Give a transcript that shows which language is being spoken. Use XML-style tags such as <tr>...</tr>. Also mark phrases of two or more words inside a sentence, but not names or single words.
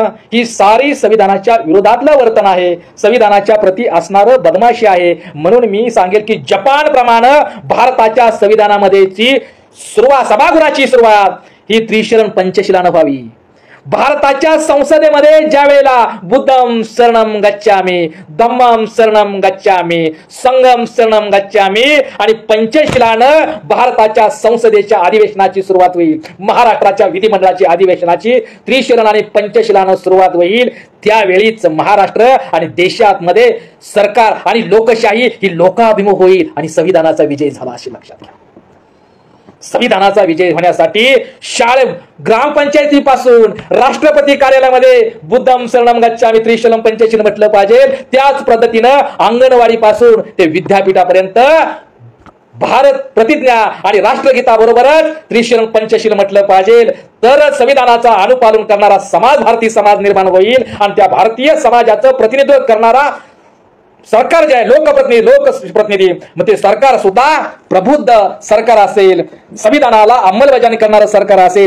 <mr>ही सारी संविधानाच्या विरोधातलं वर्तन आहे, संविधानाच्या प्रती असणारं बदमाशी आहे. म्हणून मी सांगेल की जपान प्रमाणे भारताच्या संविधानामध्येची सभागृहाची सुरुवात ही त्रिशरण पंचशिलानं व्हावी. भारताच्या संसदेमध्ये ज्या वेळेला</mr> <pi>बुद्धम शरणम गच्छामी, धम्मम शरणम गच्छामी, संघम शरणम गच्छामी</pi> <mr>आणि पंचशिलानं भारताच्या संसदेच्या अधिवेशनाची सुरुवात होईल. महाराष्ट्राच्या विधिमंडळाची अधिवेशनाची त्रिशरण आणि पंचशिलानं सुरुवात होईल. त्यावेळीच महाराष्ट्र आणि देशात मध्ये सरकार आणि लोकशाही ही लोकाभिमुख होईल आणि संविधानाचा विजय झाला असे लक्षात घ्या. संविधानाचा विजय होण्यासाठी ग्रामपंचायतीपासून राष्ट्रपती कार्यालयामध्ये</mr> <pi>बुद्धम शरणम गच्छामी</pi> <mr>त्रिशलम पंचशील म्हटलं पाहिजे. त्याच पद्धतीनं अंगणवाडीपासून ते विद्यापीठापर्यंत भारत प्रतिज्ञा आणि राष्ट्रगीताबरोबरच त्रिशरण पंचशील म्हटलं पाहिजे. तर संविधानाचा अनुपालन करणारा समाज भारतीय समाज निर्माण होईल आणि त्या भारतीय समाजाचं प्रतिनिधित्व करणारा सरकार जे आहे लोकप्रतिनिधी मग ते सरकार सुद्धा प्रबुद्ध सरकार असेल, संविधानाला अंमलबजावणी करणारं सरकार असेल.</mr>